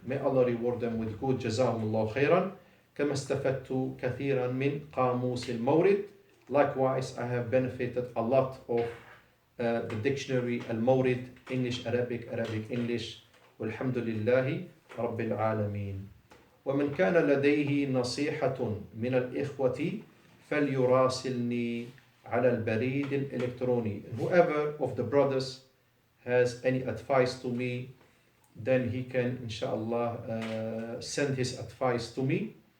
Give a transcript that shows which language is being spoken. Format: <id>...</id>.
<en>May Allah reward them with good,</en> <ar>جزاهم الله خيرا. كما استفدت كثيرا من قاموس المورد.</ar> <en>Likewise, I have benefited a lot of the dictionary المورد, English Arabic, Arabic English.</en> <ar>والحمد لله رب العالمين. ومن كان لديه نصيحة من الإخوة فليراسلني على البريد الإلكتروني.</ar> <en>And whoever of the brothers has any advice to me, then he can inshallah send his advice to me</en>